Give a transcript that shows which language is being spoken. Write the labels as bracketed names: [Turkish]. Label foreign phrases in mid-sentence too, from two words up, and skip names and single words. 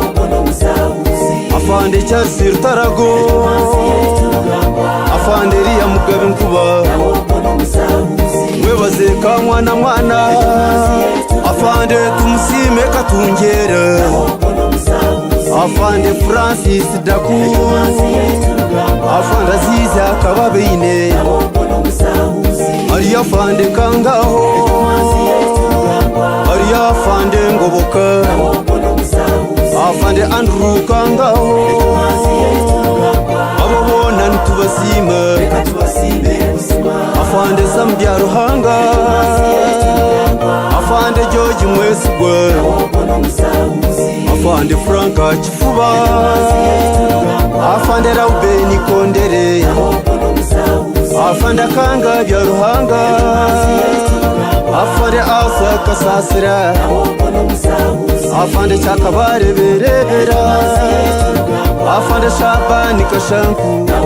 [Nyankole] afande Chasir Tarago afande Ria Mugabe Nkuba mwebaze ka mwana afande tumusime katungera afande Francis Daku afande Aziza Kababine ari afande Kangaho ari afande Ngoboka afande Andrew Kangaho abo bona ntubasima afande Zambia Ruhanga afande George Mwesigwa afande Franka Chifuba afande Raubeni Kondere afande Kanga bya Ruhanga afande Asa Kasasira afande Chakabare Berebera afande Shabani Kashanku